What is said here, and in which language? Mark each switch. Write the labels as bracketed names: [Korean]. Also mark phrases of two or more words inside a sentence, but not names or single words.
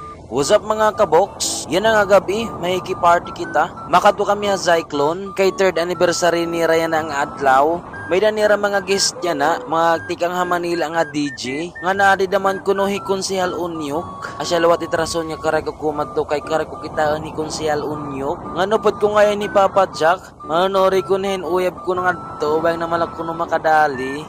[English] What's up [Waray] mga kabox? Yan ang gabi, may party kita. Makadto kami sa Cyclone, kay 3rd anniversary ni Ryan ang adlaw. May danira mga guest niya na, mga tikang ha Manila nga DJ. Nga naadi naman kuno hi Konsehal Unyok. Asya lawat itrason niya karay ko kumadto kay karay ko kitaan ni Konsehal Unyok. Nga nupod ko ngayon ni Papa Jack. Manori ko nihin uyab ko nga to, bayang namalak ko no makadali.